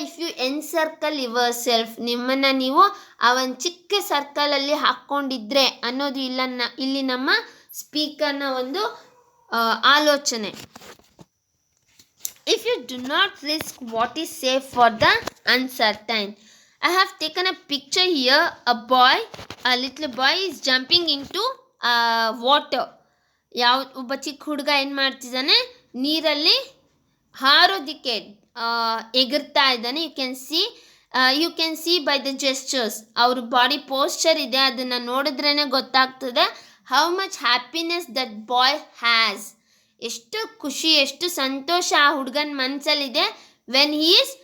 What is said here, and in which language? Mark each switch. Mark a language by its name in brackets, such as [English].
[English] if you encircle yourself, [Kannada] ನಿಮ್ಮನ್ನು ನೀವು ಆ ಒಂದು ಚಿಕ್ಕ ಸರ್ಕಲಲ್ಲಿ ಹಾಕ್ಕೊಂಡಿದ್ರೆ ಅನ್ನೋದು ಇಲ್ಲಿ ನಮ್ಮ ಸ್ಪೀಕರ್ನ ಒಂದು ಆಲೋಚನೆ. [English] If you do not risk what is safe for the uncertain. I have taken a picture here. A little boy is jumping into water. [Kannada] ಒಬ್ಬ ಚಿಕ್ಕ ಹುಡುಗ ಏನು ಮಾಡ್ತಿದ್ದಾನೆ, ನೀರಲ್ಲಿ ಹಾರೋದಕ್ಕೆ ಎಗರ್ತಾ ಇದ್ದಾನೆ. [English] you can see by the gestures, [Kannada] ಅವ್ರ ಬಾಡಿ ಪೋಸ್ಚರ್ ಇದೆ, ಅದನ್ನು ನೋಡಿದ್ರೇ ಗೊತ್ತಾಗ್ತದೆ [English] How much happiness that boy has. [Kannada] ಎಷ್ಟು ಖುಷಿ, ಎಷ್ಟು ಸಂತೋಷ ಆ ಹುಡುಗನ ಮನಸ್ಸಲ್ಲಿದೆ [English] when he is